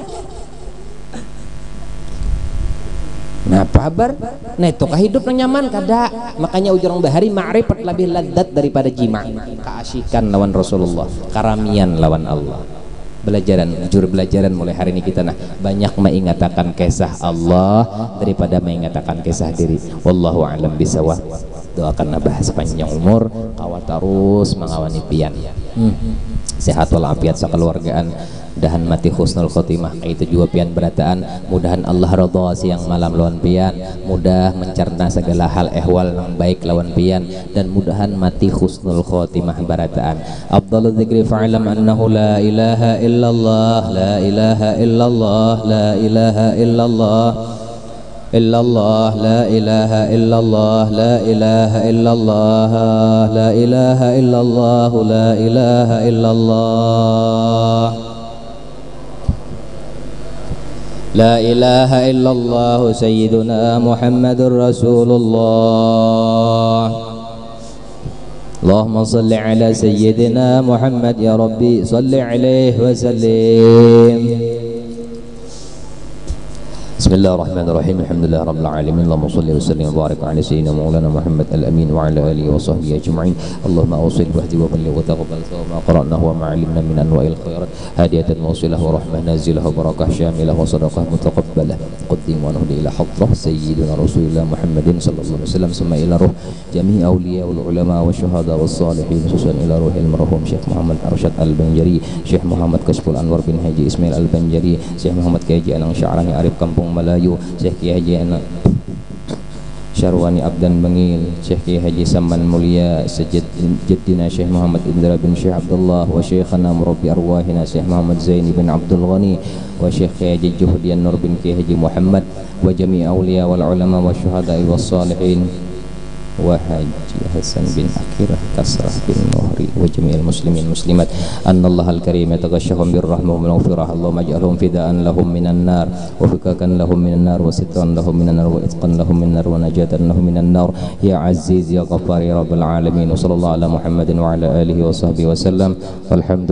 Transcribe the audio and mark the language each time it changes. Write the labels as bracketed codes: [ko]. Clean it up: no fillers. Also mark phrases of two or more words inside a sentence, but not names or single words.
[bjn] Nah kabar, nah itu hidup yang nyaman kada, makanya ujar bahari ma'rifat lebih ladat daripada jima, keasikan lawan Rasulullah, karamian lawan Allah, jujur belajaran mulai hari ini kita banyak mengingatakan kisah Allah daripada mengingatakan kisah diri. [ar] والله أعلم بالصواب. [bjn] Doakan bahas panjang umur, kawal terus mengawani pian, sehat walafiat sekeluargaan, mudahan mati [ar] حسن الخاتمة [bjn] itu juga pian berataan, mudahan Allah ridha siang malam lawan pian, mudah mencerna segala hal ehwal yang baik lawan pian, dan mudahan mati [ar] حسن الخاتمة [bjn] barataan. [ar] أفضل الذكر فاعلم أنه لا إله إلا الله، لا إله إلا الله، لا إله إلا الله، إلا الله، لا إله إلا الله، لا إله إلا الله، لا إله إلا الله، لا إله إلا الله، لا إله إلا الله، سيدنا محمد رسول الله. اللهم صل على سيدنا محمد يا رب، صل عليه وسلم. بسم الله الرحمن الرحيم. الحمد لله رب العالمين. اللهم صل وسلم وبارك على سيدنا مولانا محمد الأمين وعلى آله وصحبه أجمعين. اللهم أوصل وأهد وبلغ وتقبل ما قرأناه وما علمنا من أنواع الخيرات هدية واصلة ورحمة نازلة وبركة شاملة وصدقة متقبلة. قدم ونهدي إلى حضرة سيدنا رسول الله محمد صلى الله عليه وسلم ثم إلى روح جميع الأولياء والعلماء والشهداء والصالحين خصوصا إلى روح المرحوم Syekh Muhammad Arsyad Al-Banjari, Syekh Muhammad Kasful Anwar bin Haji Ismail Al-Banjari, Syekh Muhammad Kiai Anang Sya'rani Arif Kampung Melayu, Syekh Kiai Haji Anak Syarwani Abdan Bangil, Syekh Kiai Haji Saman Mulia Sejaddina Syekh Muhammad Indra bin Syekh Abdullah, wa Syekhana Murabbi Arwahina Syekh Muhammad Zaini bin Abdul Ghani, wa Syekh Kiai Haji Juhdian Nur bin Kiai Haji Muhammad, وجميع الأولياء والعلماء والشهداء والصالحين, wa Haji Hasan bin Akirah Kasrah bin Muhri, وجميع المسلمين المسلمات. أن الله الكريم يتغشاهم بالرحمة والمغفرة. اللهم اجعلهم فداء لهم من النار وفكاكا لهم من النار وسترا لهم من النار وعتقا لهم من النار ونجاة لهم من النار يا عزيز يا غفار يا رب العالمين. وصلى الله على محمد وعلى آله وصحبه وسلم. والحمد لله.